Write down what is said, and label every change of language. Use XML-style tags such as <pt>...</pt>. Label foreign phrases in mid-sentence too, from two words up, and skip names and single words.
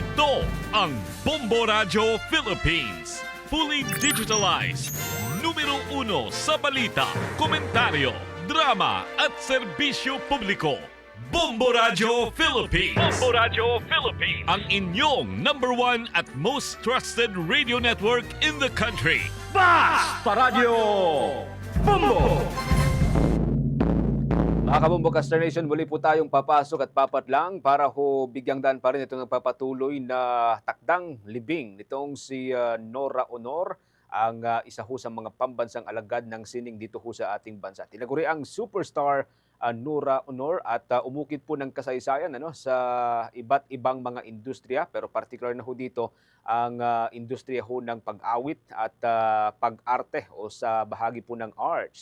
<tl>Ito ang Bombo Radio Philippines.</tl> <en>Fully digitalized.</en> <tl>Numero 1 sa balita, komentaryo, drama at serbisyo publiko. Bombo Radio Philippines. Bombo Radio Philippines. Ang inyong</tl> <en>number 1 at most trusted radio network in the country.</en> <tl>Basta Radio Bombo! Mga kabombo Caster Nation, muli po tayong papasok at papatlang para ho bigyang daan pa rin itong nagpapatuloy na takdang libing nitong si Nora Honor, ang isa ho sa mga pambansang alagad ng sining dito ho sa ating bansa. Tinaguri ang superstar Nora Honor at umukit po ng kasaysayan sa iba't ibang mga industriya, pero particular na ho dito ang industriya ho ng pag-awit at pag-arte o sa bahagi po ng arts.</tl>